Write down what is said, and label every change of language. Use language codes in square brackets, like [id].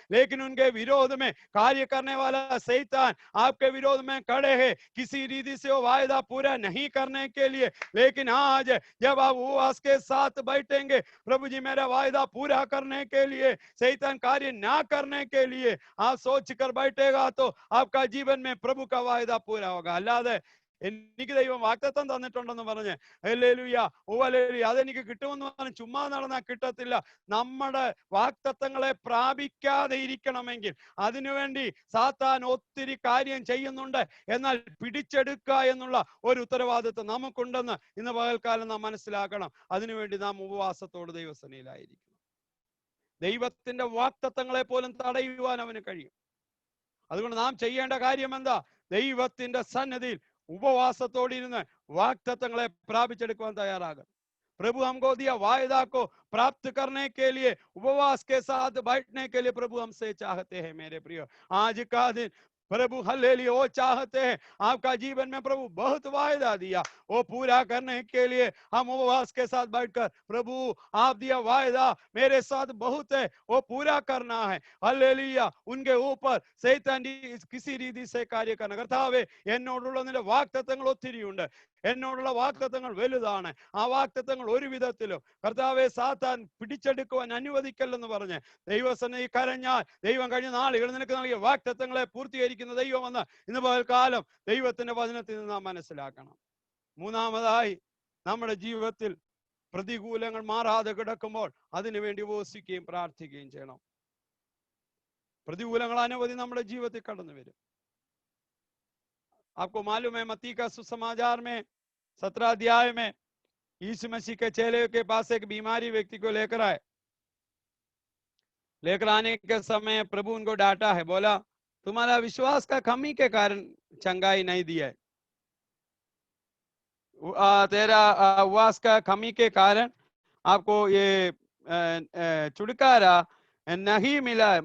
[hi] लेकिन उनके विरोध में कार्य करने वाला शैतान आपके विरोध में खड़े हैं, किसी रीति से वो वायदा पूरा नहीं करने के लिए. लेकिन आज जब आप उपवास के साथ बैठेंगे, प्रभु जी मेरा वायदा पूरा करने के लिए, शैतान कार्य ना करने के लिए आप सोच कर बैठेगा तो आपका जीवन में प्रभु का वायदा पूरा होगा. [ml] अल्लाह എനിക്ക് ദൈവം വാഗ്ദത്തം തന്നിട്ടുണ്ടെന്ന് പറഞ്ഞ് ഹല്ലേലൂയ ഹല്ലേലൂയ അതെനിക്ക് കിട്ടുമെന്ന് പറഞ്ഞ് ചുമ്മാ നടന്നാൽ കിട്ടത്തില്ല. നമ്മുടെ വാഗ്ദത്തങ്ങളെ പ്രാപിക്കാതെ ഇരിക്കണമെങ്കിൽ അതിനുവേണ്ടി സാത്താൻ ഒത്തിരി കാര്യം ചെയ്യുന്നുണ്ട്. എന്നാൽ പിടിച്ചെടുക്കുക എന്നുള്ള ഒരു ഉത്തരവാദിത്വം നമുക്കുണ്ടെന്ന് ഇന്ന് പകൽക്കാലം നാം മനസ്സിലാക്കണം. അതിനുവേണ്ടി നാം ഉപവാസത്തോട് ദൈവസന്നിധിയിലായിരിക്കണം. ദൈവത്തിന്റെ വാഗ്ദത്തങ്ങളെ പോലും തടയുവാൻ അവന് കഴിയും. അതുകൊണ്ട് നാം ചെയ്യേണ്ട കാര്യം എന്താ? ദൈവത്തിന്റെ സന്നിധിയിൽ ഉപവാസത്തോടിരുന്ന് വാഗ്ദത്തങ്ങളെ പ്രാപിച്ചെടുക്കുവാൻ തയ്യാറാകണം. [hi] प्रभु हमको दिया वायदा को प्राप्त करने के लिए उपवास के साथ बैठने के लिए प्रभु हमसे चाहते हैं. मेरे प्रिय, आज का दिन प्रभु हल्लेलुया वो चाहते हैं. आपका जीवन में प्रभु बहुत वायदा दिया, वो पूरा करने के लिए हम उपवास के साथ बैठकर प्रभु आप दिया वायदा मेरे साथ बहुत है, वो पूरा करना है. हल्लेलुया. उनके ऊपर शैतान किसी रीति से कार्य करना. [ml] കർത്താവേ എന്നോടുള്ള നിന്റെ വാഗ്ദത്തങ്ങൾ ഒത്തിരിയുണ്ട്, എന്നോടുള്ള വാഗ്ദത്തങ്ങൾ വലുതാണ്. ആ വാഗ്ദത്തങ്ങൾ ഒരു വിധത്തിലും കർത്താവെ സാത്താൻ പിടിച്ചെടുക്കുവാൻ അനുവദിക്കല്ലെന്ന് പറഞ്ഞ് ദൈവസന്നിധി കരഞ്ഞാൽ ദൈവം കഴിഞ്ഞ നാളുകൾ നിനക്ക് നൽകിയ വാഗ്ദത്തങ്ങളെ പൂർത്തീകരിക്കുന്ന ദൈവമെന്ന് ഇന്ന് പകൽക്കാലം ദൈവത്തിന്റെ വചനത്തിൽ നിന്ന് നാം മനസ്സിലാക്കണം. മൂന്നാമതായി, നമ്മുടെ ജീവിതത്തിൽ പ്രതികൂലങ്ങൾ മാറാതെ കിടക്കുമ്പോൾ അതിനുവേണ്ടി ഉപവസിക്കുകയും പ്രാർത്ഥിക്കുകയും ചെയ്യണം. പ്രതികൂലങ്ങൾ അനവധി നമ്മുടെ ജീവിതത്തിൽ കടന്നു വരും. [hi] आपको मालूम है मत्ती का सुसमाचार में 17 अध्याय में यीशु मसीह के चेले के पास एक बीमारी व्यक्ति को लेकर आए. लेकर आने के समय प्रभु उनको डांटा है, बोला तुम्हारा विश्वास का कमी के कारण चंगाई नहीं दिया है, तेरा उपवास का कमी के कारण आपको ये छुटकारा नहीं मिला है.